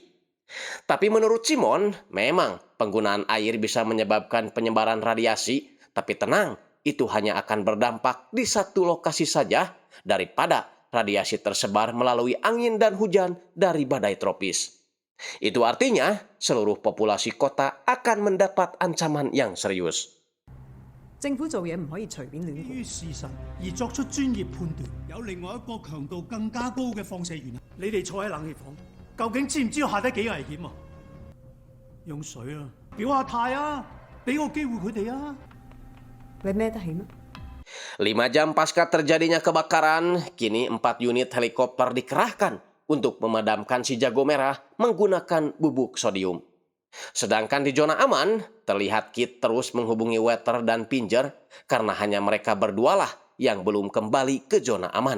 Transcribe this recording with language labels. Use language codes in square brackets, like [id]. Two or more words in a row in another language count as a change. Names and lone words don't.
[id] Tapi menurut Simon, memang penggunaan air bisa menyebabkan penyebaran radiasi, tapi tenang, itu hanya akan berdampak di satu lokasi saja daripada radiasi tersebar melalui angin dan hujan dari badai tropis. Itu artinya seluruh populasi kota akan mendapat ancaman yang serius. [yue] 政府做嘢唔可以隨便亂基於管。事實而作出專業判斷。有另外一個強度更加高嘅放射源。你哋坐喺冷氣房，究竟知唔知道下低幾危險啊？用水啊，表下態啊，俾個機會佢哋啊！你孭得起咩？ [id] 5 jam pasca terjadinya kebakaran, kini 4 unit helikopter dikerahkan untuk memadamkan si jago merah menggunakan bubuk sodium. Sedangkan di zona aman, terlihat Kit terus menghubungi Weather dan Pinger karena hanya mereka berdualah yang belum kembali ke zona aman.